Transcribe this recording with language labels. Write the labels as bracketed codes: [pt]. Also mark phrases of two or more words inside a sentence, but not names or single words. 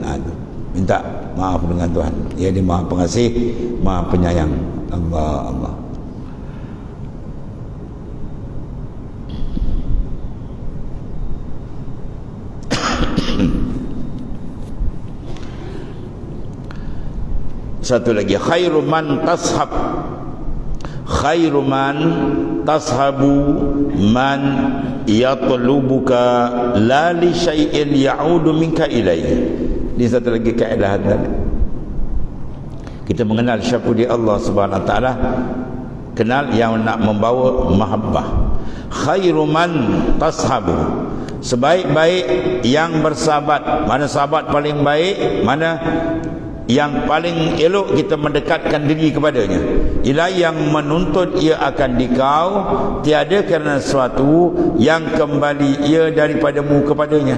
[ms] Minta maaf dengan Tuhan. Ia ni Maha Pengasih, Maha Penyayang. Allah. Satu lagi, [ar] خير من تصاحب من يطلبك لا لشيء يعود منك إليه. [ms] Ini satu lagi kaedah. Kita mengenal siapa dia Allah [ar] سبحانه وتعالى, [ms] kenal yang nak membawa mahabbah. [ar] خير من تصاحب, [ms] sebaik-baik yang bersahabat. Mana sahabat paling baik, mana yang paling elok kita mendekatkan diri kepadanya. Ialah yang menuntut ia akan dikau, tiada kerana sesuatu yang kembali ia daripadamu kepadanya.